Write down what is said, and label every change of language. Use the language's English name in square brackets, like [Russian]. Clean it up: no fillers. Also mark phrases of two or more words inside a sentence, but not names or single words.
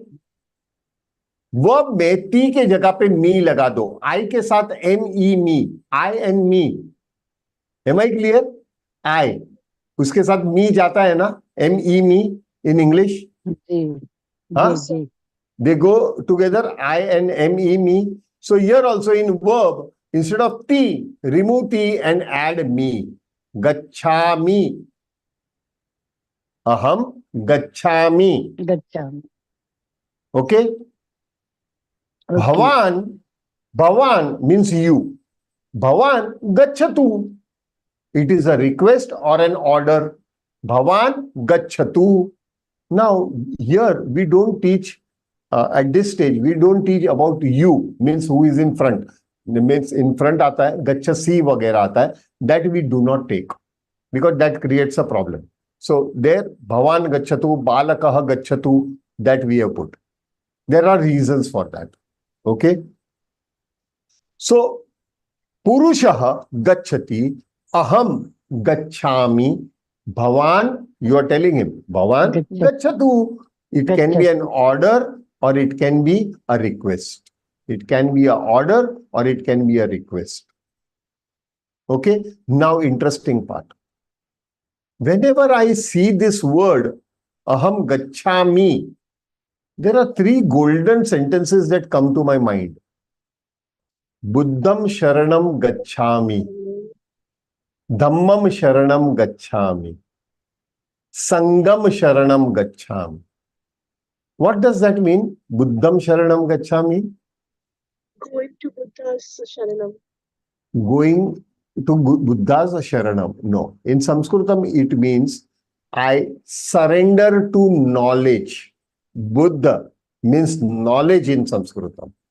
[Hindi] वर्ब में टी के जगह पे मी लगा दो. आई के साथ [English] M E me. I and me. Am I clear? [Hindi] आई उसके साथ मी जाता है ना. [English] M E me in English. They go together. I and M E me. So here also in verb, instead of T, remove T and add me. [Sanskrit] गच्छामि। अहं गच्छामि. गच्छामि. [English] Okay? Bhavan means you. [Sanskrit] भवान् गच्छतु. [English] It is a request or an order. [Sanskrit] भवान् गच्छतु. [English] Now, here we don't teach, at this stage, we don't teach about you, means who is in front. Means in front [Hindi] आता है, gacchasi वगैरह आता है. [English] That we do not take because that creates a problem. So there, [Sanskrit] भवान् गच्छतु, बालकः गच्छतु, [English] that we have put. There are reasons for that. Okay. So [Sanskrit] पुरुषः गच्छति, अहं गच्छामि, [English] Bhavan, you are telling him, [Sanskrit] भवान् गच्छतु. [English] It can be an order or it can be a request. It can be an order or it can be a request. Okay. Now, interesting part. Whenever I see this word, [Sanskrit] अहं गच्छामि, [English] there are three golden sentences that come to my mind. [Sanskrit] बुद्धं शरणं गच्छामि. धम्मं शरणं गच्छामि. सङ्घं शरणं गच्छामि. [English] What does that mean? [Sanskrit] बुद्धं शरणं गच्छामि? [English] Going to Buddha's Sharanam. Going to Buddha's Sharanam. No. In Sanskritam, it means I surrender to knowledge. Buddha means knowledge in Sanskritam.